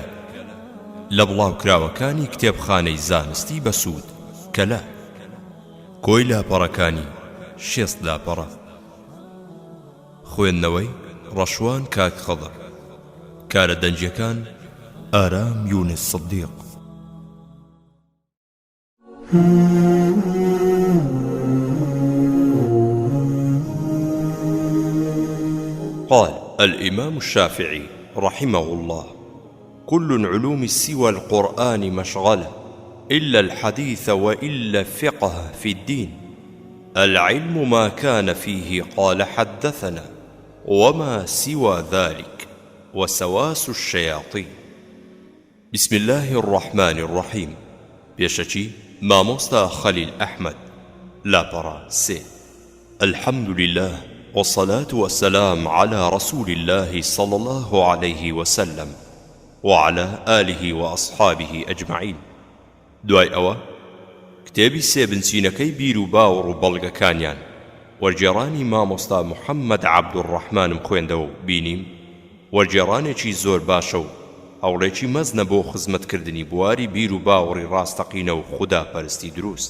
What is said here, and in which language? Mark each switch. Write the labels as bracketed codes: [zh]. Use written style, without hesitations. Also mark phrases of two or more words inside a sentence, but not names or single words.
[ckb] لە بڵاوکراوەکانی کتێبخانەی زانستی بەسوود کەلار. کۆی لاپەڕەکانی 6 لاپەڕە. خوێندنەوەی ڕەشوان کاک خەڵەر. کارە دەنجیەکان ئارام یونس سدیق. [ar] قال الإمام الشافعي رحمه الله: كل العلوم سوى القرآن مشغلة إلا الحديث وإلا الفقه في الدين. العلم ما كان فيه قال حدثنا وما سوى ذلك وسواس الشياطين. بسم الله الرحمن الرحيم. [ckb] بيشتي مامۆستا خليل أحمد لاپەڕە سێ. [ar] الحمد لله والصلاة والسلام على رسول الله صلى الله عليه وسلم وعلى آله وأصحابه أجمعين. [ckb] دوای ئەوە کتێبی سێ بنچینەکەی بیر و باوەڕ و بەڵگەکانیان وەرجێڕانی مامۆستا محەممەد عەبدوڕەحمانم خوێندەوە و بینیم وەرجێڕانێکی زۆر باشە و هەوڵێکی مەزنە بۆ خزمەتکردنی بواری بیر و باوەڕی ڕاستەقینە و خوداپەرستی دروست.